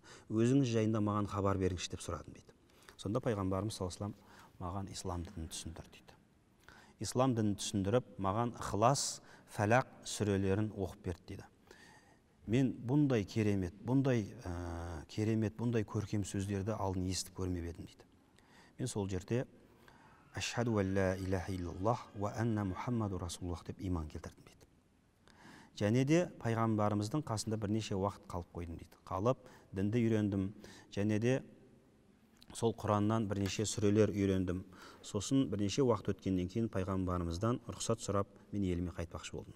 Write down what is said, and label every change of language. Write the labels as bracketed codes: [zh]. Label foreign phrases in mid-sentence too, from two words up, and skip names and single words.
[kk] Өзіңіз жайында маған хабар беріңізші деп сұрадым дейді. Сонда пайғамбарымыз [ar] صلى الله عليه وسلم [kk] маған ислам дінін түсіндірді дейді. Ислам дінін түсіндіріп, маған Ихлас, Фәлақ сүрелерін оқып берді дейді. Мен бұндай керемет, бұндай көркем сөздерді алдын естіп көрмеп едім дейді. Мен сол жерде [ar] أشهد أن لا إله إلا الله وأن محمدا رسول الله [kk] деп иман келтірдім дейді. Және де пайғамбарымыздың қасында бірнеше уақыт қалып қойдым дейді. Қалып, дінді үйрендім. Және де сол Құраннан бірнеше сүрелер үйрендім. Сосын бірнеше уақыт өткеннен кейін пайғамбарымыздан рұқсат сұрап мен еліме қайтпақшы болдым.